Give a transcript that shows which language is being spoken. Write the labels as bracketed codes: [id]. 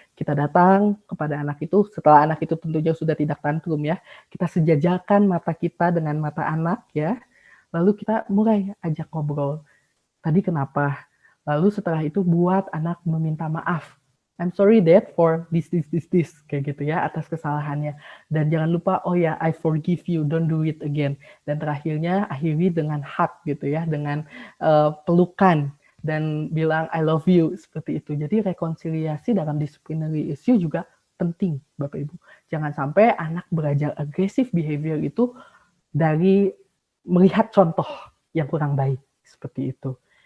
[id] Kita datang kepada anak itu, setelah anak itu tentunya sudah tidak tantrum ya, kita sejajarkan mata kita dengan mata anak ya, lalu kita mulai ajak ngobrol. Tadi kenapa? Lalu setelah itu buat anak meminta maaf. [en] I'm sorry Dad for this, [id] kayak gitu ya, atas kesalahannya. Dan jangan lupa, oh ya, [en] I forgive you, don't do it again. [id] Dan terakhirnya, akhiri dengan hug gitu ya, dengan pelukan, dan bilang [en] I love you, [id] seperti itu. Jadi rekonsiliasi dalam disciplinary issue juga penting, Bapak Ibu. Jangan sampai anak belajar aggressive behavior itu dari melihat contoh yang kurang baik, seperti itu.